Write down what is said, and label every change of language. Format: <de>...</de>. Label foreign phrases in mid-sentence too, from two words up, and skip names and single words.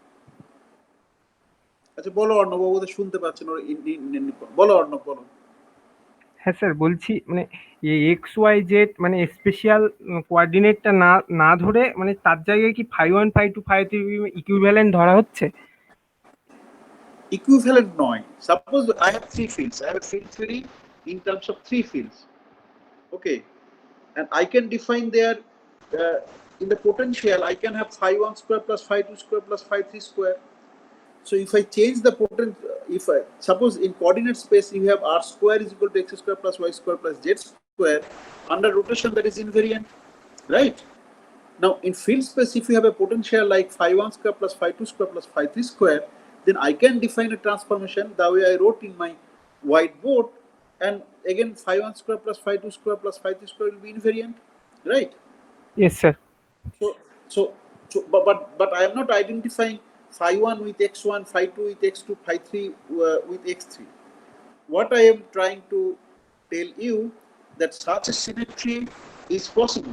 <bn>আচ্ছা বলো অর্ণব, ওদের শুনতে পাচ্ছেন, বলো অর্ণব বলো। হ্যাঁ স্যার বলছি মানে</bn> <en>x y z</en> <bn>মানে</bn> <en>special coordinateটা</en> <bn>না না ধরে মানে তার জায়গায় কি</bn> <en>phi one phi two phi three equivalent</en> <bn>ধরা হচ্ছে? Equivalent নয়।</bn> <en>Suppose I have three fields. I have a field theory in terms of three fields. Okay, and I can define their in the potential. I can have phi 1 square plus phi 2 square plus phi 3 square. So if I change the potential, if I suppose in coordinate space you have r square is equal to x square plus y square plus z square, under rotation that is invariant, right? Now in field space, if you have a potential like phi 1 square plus phi 2 square plus phi 3 square, then I can define a transformation the way I wrote in my whiteboard, and again phi 1 square plus phi 2 square plus phi 3 square will be invariant, right? yes sir. But I am not identifying phi 1 with x1, phi 2 with x2, phi 3 with x3. What I am trying to tell you that such a symmetry is possible.</en>